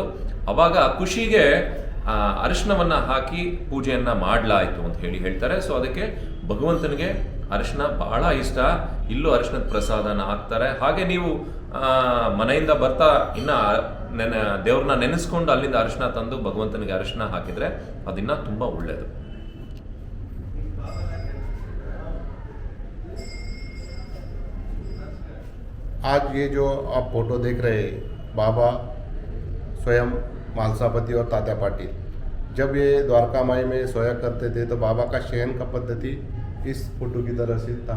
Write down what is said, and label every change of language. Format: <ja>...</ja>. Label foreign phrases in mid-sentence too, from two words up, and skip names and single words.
<kn>ಅವಾಗ ಖುಷಿಗೆ ಅರಿಶಿನವನ್ನ ಹಾಕಿ ಪೂಜೆಯನ್ನ ಮಾಡಲಾಯಿತು ಅಂತ ಹೇಳಿ ಹೇಳ್ತಾರೆ. ಸೊ ಅದಕ್ಕೆ ಭಗವಂತನಿಗೆ ಅರಿಶಿನ ಬಹಳ ಇಷ್ಟ. ಇಲ್ಲೂ ಅರಿಶಿನದ ಪ್ರಸಾದನ ಹಾಕ್ತಾರೆ. ಹಾಗೆ ನೀವು ಮನೆಯಿಂದ ಬರ್ತಾ ಇನ್ನ ದೇವ್ರನ್ನ ನೆನೆಸ್ಕೊಂಡು ಅಲ್ಲಿಂದ ಅರಿಶಿನ ತಂದು ಭಗವಂತನಿಗೆ ಅರಿಶಿನ ಹಾಕಿದ್ರೆ ಅದಿನ್ನ ತುಂಬಾ ಒಳ್ಳೇದು.</kn> <hi>आज ये जो आप फोटो देख रहे हैं, बाबा स्वयं मालसापति और तात्या पाटिल जब ये द्वारका माई में सोया करते थे, तो बाबा का शयन का पद्धति इस फोटो की तरह से था।</hi>